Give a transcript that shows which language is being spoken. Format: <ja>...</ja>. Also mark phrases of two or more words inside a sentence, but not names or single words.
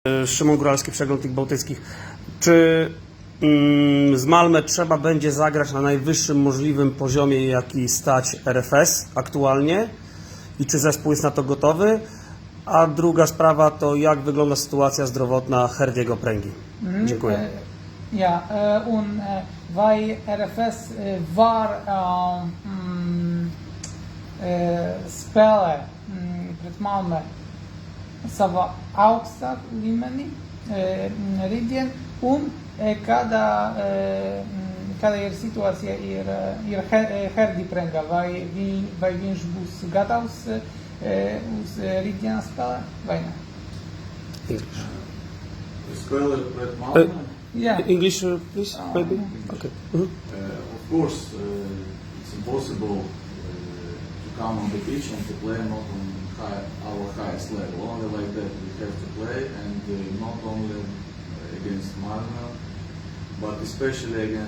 <pl>Szymon Góralski, Przegląd Lig Bałtyckich. Czy z Malmö trzeba będzie zagrać na najwyższym możliwym poziomie, jaki stać RFS aktualnie? I czy zespół jest na to gotowy? A druga sprawa to jak wygląda sytuacja zdrowotna Herdiego Pręgi? Dziękuję.</pl> <lv>Ja, vai RFS var spēlē pret Malmö savā augstā līmenī rītdien, un kāda ir situācija ir Herdi Prenga, vai viņš būs gatavs uz rītdienas spēlē vai ne?</lv> <en>English.</en> <lv>Spēlē pret Malmö?</lv> <en>Yeah. English, please, maybe? Okay. Of course, it's impossible to come on the pitch and to play not on our highest level. Only like that we have to play, and not only against Malmö, but especially against.</en>